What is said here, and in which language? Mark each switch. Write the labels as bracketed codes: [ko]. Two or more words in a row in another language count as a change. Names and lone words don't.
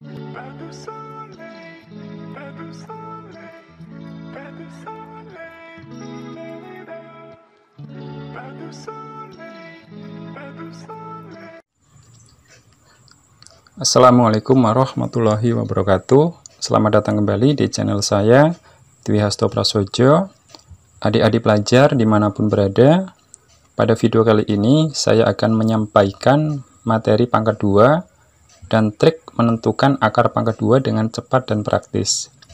[ar] Pas de soleil, pas de soleil, pas de soleil, pas de soleil, pas de soleil. السلام عليكم ورحمة الله وبركاته. [id] Selamat datang kembali di channel saya, Dwi Hasto Prasojo. Adik-adik pelajar dimanapun berada, pada video kali ini saya akan menyampaikan materi pangkat 2 dan trik menentukan akar pangkat 2 dengan cepat dan praktis.